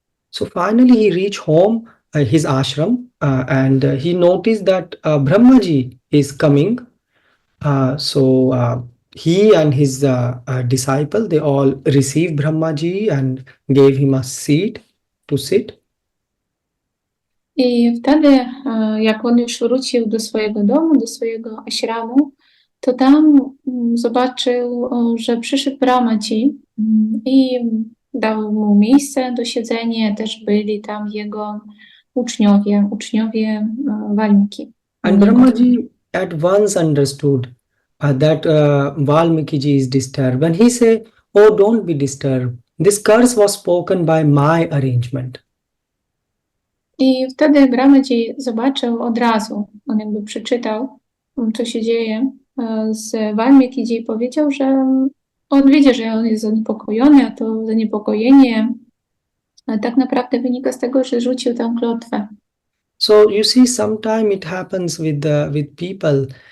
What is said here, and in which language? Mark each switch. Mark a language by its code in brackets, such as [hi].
[en] So finally he reached home, his ashram, and he noticed that Brahmaji is coming. So he and his disciple, they all received Brahmaji and gave him a seat to sit. [pl] I wtedy, jak on już wrócił do swojego domu, do swojego ashramu, to tam zobaczył, że przyszedł Brahmaji i dał mu miejsce do siedzenia. Też byli tam jego uczniowie Valmiki. [en] And Brahmaji at once understood that Valmiki is disturbed. And he said, "Oh, don't be disturbed. This curse was spoken by my arrangement." [pl] I wtedy Brahmaji zobaczył od razu, on jakby przeczytał, co się dzieje z Valmiki i powiedział, że on widzi, że on jest zaniepokojony, a to zaniepokojenie tak naprawdę wynika z tego, że rzucił tę klątwę. [en] So you see, sometimes it happens with people.